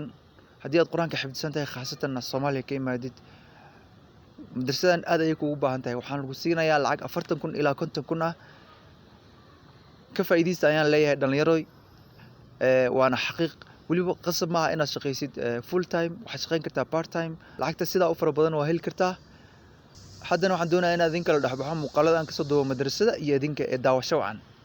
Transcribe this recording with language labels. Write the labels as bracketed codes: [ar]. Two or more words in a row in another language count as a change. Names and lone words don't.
[so] Haddii aad quraanka xifdisan tahay khaasatan Soomaaliya ka imaadid, madrasadan aad ayay kugu baahan tahay. Waxaan lagu siinayaa lacag 40,000 ilaa 50,000 ah. Ka faa'iideysta ayaan leeyahay dhalinyaroy. Waana xaqiiq waliba qasab maaha inaad shaqaysid [en] full time, [so] waxaad shaqayn kartaa [en] part time. [so] Lacagta sidaa u fara badan waa heli kartaa. haddana waxaan doonayaa inaad idin kala dhexbaxo muuqaalada aan ka soo duubo madrasada iyo idinka ee daawasho wacan.